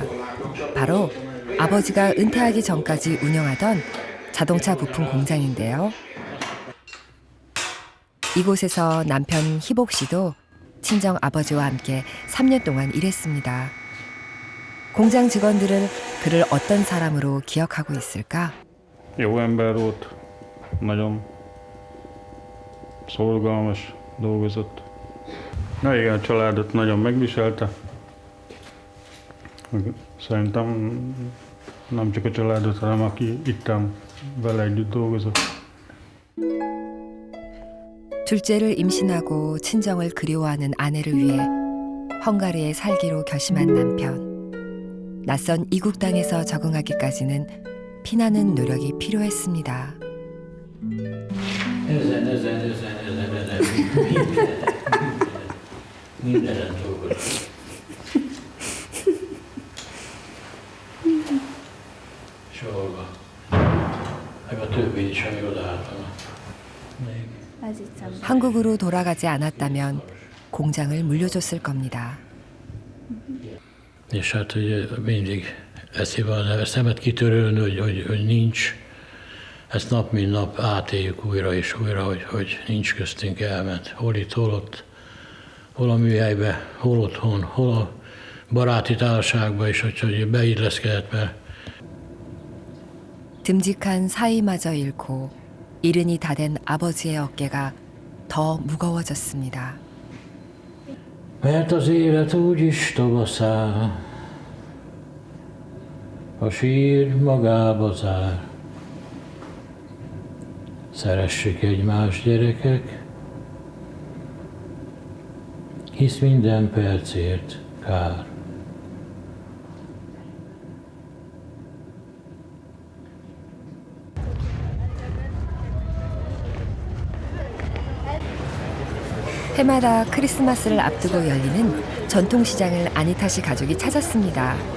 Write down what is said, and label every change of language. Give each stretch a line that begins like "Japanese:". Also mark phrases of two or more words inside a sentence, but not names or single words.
Korean: 바로 아버지가 은퇴하기 전까지 운영하던 자동차 부품 공장인데요. 이곳에서 남편 희복 씨도 친정 아버지와 함께 3년 동안 일했습니다. 공장 직원들은 그를 어떤 사람으로 기억하고 있을까?
Hungarian: Jó ember volt, nagyon szorgalmas, dolgozott. Na igen, a családot nagyon megviselte. Szerintem nem csak a családot, hanem aki ittem vele együtt dolgozott.
Korean: 둘째를 임신하고 친정을 그리워하는 아내를 위해 헝가리에 살기로 결심한 남편. 낯선 이국 땅에서 적응하기까지는 피나는 노력이 필요했습니다.
Hungarian: Mindenen dolgozom. Sorba. Meg a többi is, ami odaálltam.
Korean: 한국으로 돌아가지 않았다면 공장을 물려줬을 겁니다.
Hungarian: És hát ugye mindig eszébe van, szemet kitörölni, hogy nincs. Ezt nap mint nap átéljük újra és újra, hogy nincs köztünk, elment. Hol itt, hol ott, hol a műhelybe, hol otthon, hol a baráti társaságba is, hogy beilleszkedett, mert
Korean: 듬직한 사이마저 잃고 이른이 다 된 아버지의 어깨가 더 무거워졌습니다.
Hungarian: Mert az élet úgyis tovaszáll, a sír magába zár. Szeressük egymást, gyerekek, hisz minden percért kár.
Korean: 해마다 크리스마스를 앞두고 열리는 전통시장을 아니타 씨 가족이 찾았습니다.